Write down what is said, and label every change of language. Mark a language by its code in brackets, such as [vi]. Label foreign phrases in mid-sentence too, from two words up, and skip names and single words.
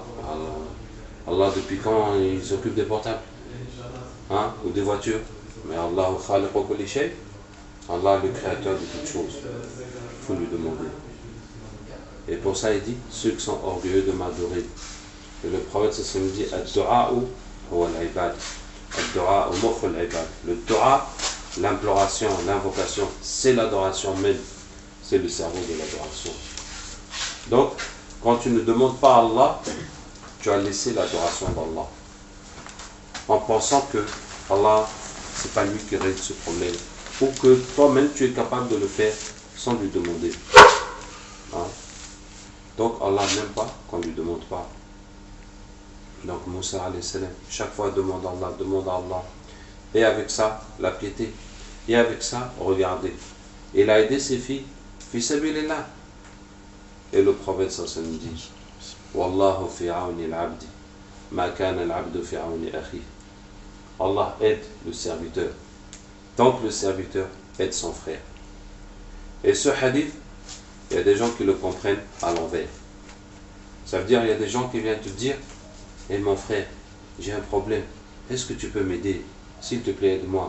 [fr] Allah depuis quand il s'occupe des portables, hein, ou des voitures? Mais Allah, Allah le créateur de toutes choses. Il faut lui demander. Et pour ça il dit, ceux qui sont orgueilleux de m'adorer. Et le prophète ça nous dit, [ar] الدعاء هو العباد. الدعاء مخ العباد. [fr] Le du'a, l'imploration, l'invocation, c'est l'adoration même. C'est le cerveau de l'adoration. Donc, quand tu ne demandes pas à Allah, tu as laissé l'adoration d'Allah. En pensant que Allah, c'est pas lui qui règle ce problème. Ou que toi-même, tu es capable de le faire sans lui demander. Hein? Donc, Allah n'aime pas qu'on ne lui demande pas. Donc, Moussa [ar] عليه السلام, [fr] chaque fois demande à Allah, demande à Allah. Et avec ça, la piété. Et avec ça, regardez. Il a aidé ses filles. [ar] في سبيل الله. [fr] Et le prophète sallallahu dit, [ar] والله في عون العبد ما كان العبد في عون أخيه. [fr] Allah aide le serviteur, tant que le serviteur aide son frère. Et ce hadith, il y a des gens qui le comprennent à l'envers. Ça veut dire, il y a des gens qui viennent te dire, eh mon frère, j'ai un problème, est-ce que tu peux m'aider? S'il te plaît, aide-moi.